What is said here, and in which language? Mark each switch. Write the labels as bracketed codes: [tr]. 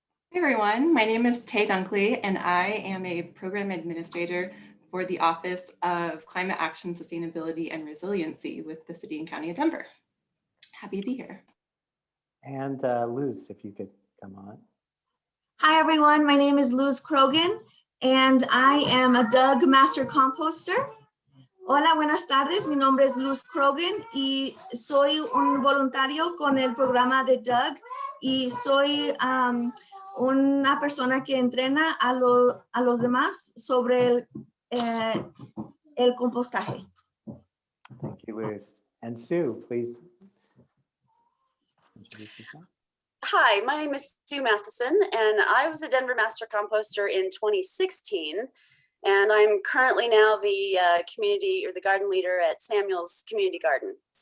[en] Hey everyone, my name is Tay Dunkley, and I am a program administrator for the Office of Climate Action, Sustainability, and Resiliency with the City and County of Denver. Happy to be here. And Luz, if you could come on. Hi everyone, my name is Luz Krogan, and I am a Doug Master Composter. [es] Hola, buenas tardes, mi nombre es Luz Krogan y soy un voluntario con el programa de Doug y soy una persona que entrena a los demás sobre el compostaje. [en] Thank you, Luz. And Sue, please introduce yourself. Hi, my name is Sue Matheson, and I was a Denver Master Composter in 2016, and I'm currently now the community or the garden leader at Samuel's Community Garden.